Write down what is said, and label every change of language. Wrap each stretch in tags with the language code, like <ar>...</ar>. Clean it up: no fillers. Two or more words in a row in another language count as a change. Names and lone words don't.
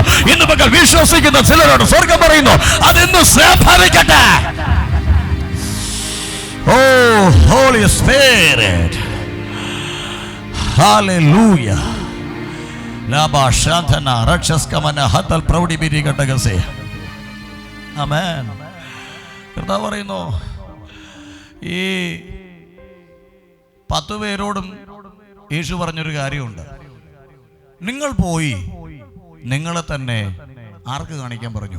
<ml>ഇന്ന് പകൽ വിശ്വസിക്കുന്ന ചിലരോട് സ്വർഗം പറയുന്നു, അതിന്ന് ശ്രേഫലിക്കട്ടെ.</ml> <en>Oh, Holy Spirit. Hallelujah. Laba shantana rakshaskamana hatal proudibiri gatagase.</en> <ml>Amen. കർത്താവ് പറയുന്നു, ഈ 10 പേരോടും യേശു പറഞ്ഞൊരു കാര്യമുണ്ട്. നിങ്ങൾ പോയി നിങ്ങളെ തന്നെ ആർക്ക് കാണിക്കാൻ പറഞ്ഞു?</ml>